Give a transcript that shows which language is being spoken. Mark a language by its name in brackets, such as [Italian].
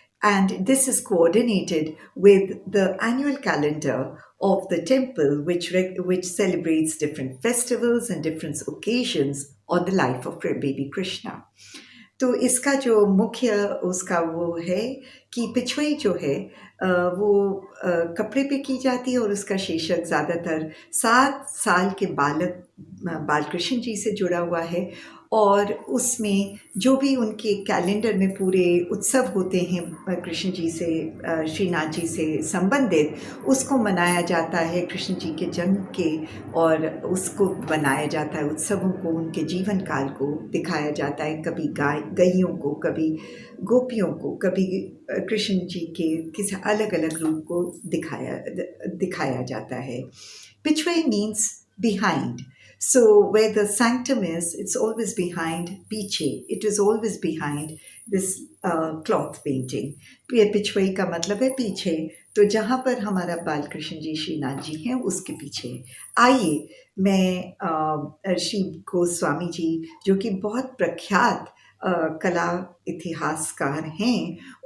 [English] And this is coordinated with the annual calendar of the temple, which celebrates different festivals and different occasions on the life of baby Krishna. [Hindi] तो इसका जो मुख्य उसका वो है कि पिछवाई जो है वो कपड़े पे की जाती है और उसका शीर्षक ज़्यादातर 7 साल के बालकृष्ण जी से जुड़ा हुआ है, और उसमें जो भी उनके कैलेंडर में पूरे उत्सव होते हैं कृष्ण जी से, श्रीनाथ जी से संबंधित, उसको मनाया जाता है कृष्ण जी के जन्म के, और उसको बनाया जाता है, उत्सवों को, उनके जीवन काल को दिखाया जाता है, कभी गैयों को, कभी गोपियों को, कभी कृष्ण जी के किसी अलग अलग रूप को दिखाया जाता है. [English] Pichhwai means behind. So where the sanctum is, it's always behind piche. It is always behind this cloth painting. [Hindi] Pichwai का मतलब है पीछे, तो जहाँ पर हमारा बालकृष्ण जी श्रीनाथ जी हैं उसके पीछे. आइए मैं श्री गोस्वामी जी, जो कि बहुत प्रख्यात कला इतिहासकार हैं,